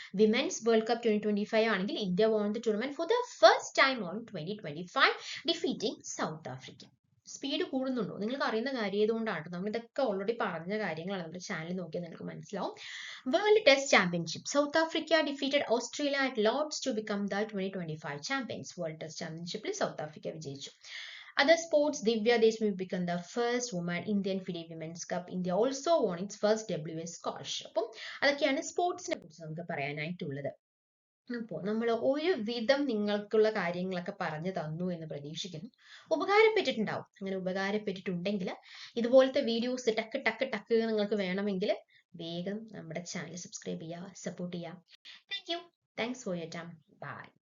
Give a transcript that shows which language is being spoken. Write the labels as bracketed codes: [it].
[en] Women's world cup 2025 ആണെങ്കിൽ India won the tournament for the first time on 2025 defeating South Africa. [ml] Speed കൂടുന്നുണ്ടോ? നിങ്ങൾക്ക് അറിയുന്ന കാര്യം ആയതുകൊണ്ടാണ്. നമ്മൾ ഇതൊക്കെ ഓൾറെഡി പറഞ്ഞ കാര്യങ്ങളാണ്. നമ്മുടെ ചാനൽ നോക്കിയാൽ നിങ്ങൾക്ക് മനസ്സിലാവും. [en] World test championship, South Africa defeated Australia at Lord's to become the 2025 champions. [ml] World test ചാമ്പ്യൻഷിപ്പിൽ സൗത്ത് ആഫ്രിക്ക വിജയിച്ചു. [en] Other sports, Divya Deshmukh became the first woman Indian FIDE Women's Cup. India also won its first WS squash. [ml] അപ്പം അതൊക്കെയാണ് സ്പോർട്സിനെ കുറിച്ച് നമുക്ക് പറയാനായിട്ടുള്ളത്. അപ്പോൾ നമ്മൾ ഒരു വിധം നിങ്ങൾക്കുള്ള കാര്യങ്ങളൊക്കെ പറഞ്ഞു തന്നു എന്ന് പ്രതീക്ഷിക്കുന്നു. ഉപകാരപ്പെട്ടിട്ടുണ്ടാവും. അങ്ങനെ ഉപകാരപ്പെട്ടിട്ടുണ്ടെങ്കിൽ ഇതുപോലത്തെ വീഡിയോസ് ടക്ക് ടക്ക് ടക്ക് നിങ്ങൾക്ക് വേണമെങ്കിൽ വേഗം നമ്മുടെ ചാനൽ സബ്സ്ക്രൈബ് ചെയ്യുക, സപ്പോർട്ട് ചെയ്യുക. [en] Thank you. Thanks for your time. Bye.